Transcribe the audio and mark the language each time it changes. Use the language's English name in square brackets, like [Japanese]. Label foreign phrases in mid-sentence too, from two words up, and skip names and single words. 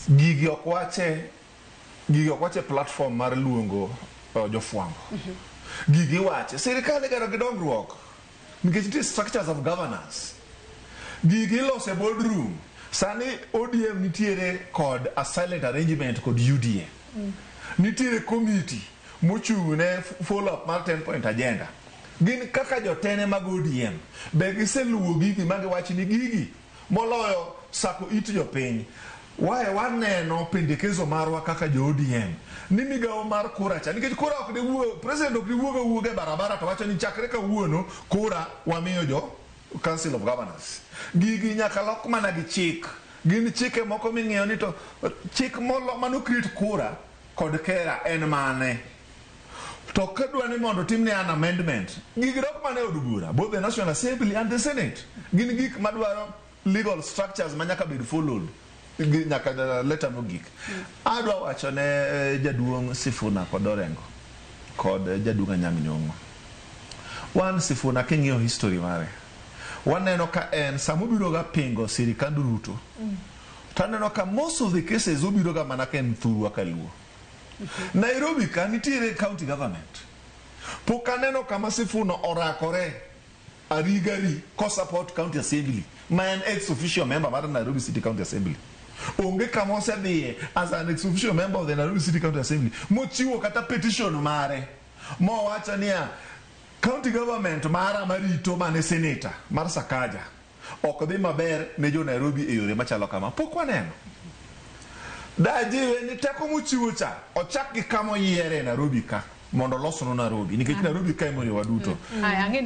[Luo (Kenya and Tanzania)] gigi ok wache platform mar luongo jofwambo gigi wache sirikal gero gi dongruok nikech nitie [English] structures of governance [Luo (Kenya and Tanzania)] gigi lose boardroom sani ODM nitiere kod [English] a silent arrangement [Luo (Kenya and Tanzania)] kod UDA nitiere committee mochung'ne [English] follow up [Luo (Kenya and Tanzania)] mar [English] 10-point agenda [Luo (Kenya and Tanzania)] gin kaka jotene mag ODM be giseluwo gigi magiwachi ni gigi moloyo sako it jopiny wae waneno pendekezo marwa kaka jo ODM ni migawo mar kura cha nikech kura ok diwuo president ok diwuoga barabara to wacho ni chakre ka wuono kura wamiyo jo [English] Council of Governors [Luo (Kenya and Tanzania)] gigi nyaka lok mana gi chik gin chike moko ming'iyo ni to chik mano create kura kod kera en mane to kadwa ni mondo timne [English] an amendment [Luo (Kenya and Tanzania)] gigi dok mane od bura [English] both the National Assembly and the Senate [Luo (Kenya and Tanzania)] gin gik madwaro [English] legal structures [Luo (Kenya and Tanzania)] manyaka bed followed nyaka leta mogik adwa wacho ne jaduong' Sifuna kod Orengo kod jaduong' Anyang' Nyong'o wan Sifuna king'iyo history mare waneno ka en samobiro ga pingo sirikand Ruto taneno ka [English] most of the cases [Luo (Kenya and Tanzania)] obiro ga mana ken thurwa kaluo Nairobi ka nitiere [English] county government [Luo (Kenya and Tanzania)] pokaneno kama Sifuna orakore arigari ko [English] support county assembly [Luo (Kenya and Tanzania)] ma en [English] ex officio member [Luo (Kenya and Tanzania)] mar Nairobi City County Assembly onge kama osedhiye [English] as an ex officio member of the Nairobi City County Assembly [Luo (Kenya and Tanzania)] mochiwo kata petition mare mowacho niya [English] county government [Luo (Kenya and Tanzania)] mara marito mane senator mar Sakaja ok dhi maber ne jo Nairobi e yore machalo kama pok waneno dajiwe ni teko mochiwo cha ochak gi kama yiere Nairobi ka mondo losno Nairobi nikech Nairobi ka emoriwa duto